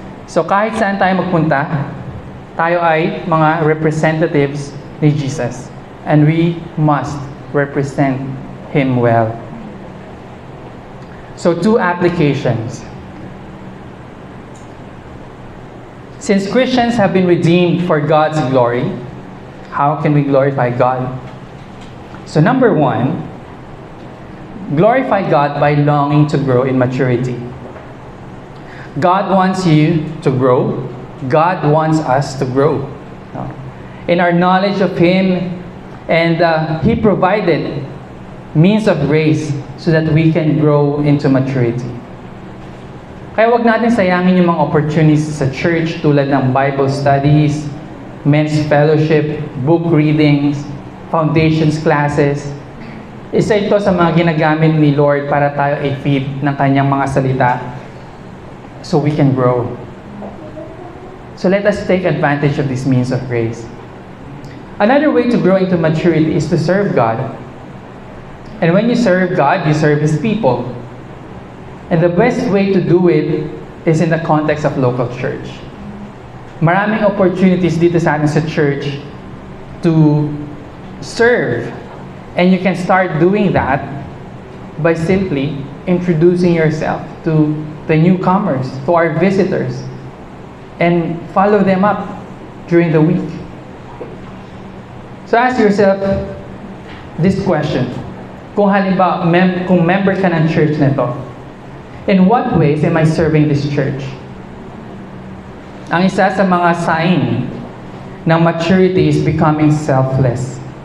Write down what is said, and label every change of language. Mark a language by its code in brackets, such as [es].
[tl] So kahit saan tayo magpunta, tayo ay mga representatives ni Jesus. [en] And we must represent Him well. So 2 applications. Since Christians have been redeemed for God's glory, how can we glorify God? So number 1, glorify God by longing to grow in maturity. God wants you to grow. God wants us to grow in our knowledge of Him, and He provided means of grace so that we can grow into maturity. [tl] Kaya wag natin sayangin yung mga opportunities sa church tulad ng Bible studies, men's fellowship, book readings, foundations classes. Isa ito sa mga ginagamit ni Lord para tayo i-feed ng Kanyang mga salita [en] so we can grow. So let us take advantage of this means of grace. Another way to grow into maturity is to serve God. And when you serve God, you serve His people. And the best way to do it is in the context of local church. [tl] Maraming opportunities dito sa atin sa church [en] to serve. And you can start doing that by simply introducing yourself to the newcomers, to our visitors, and follow them up during the week. So ask yourself this question. [tl] Kung halimbawa, kung member ka ng church nito, [en] in what ways am I serving this church? [tl] Ang isa sa mga sign ng maturity [en] is becoming selfless.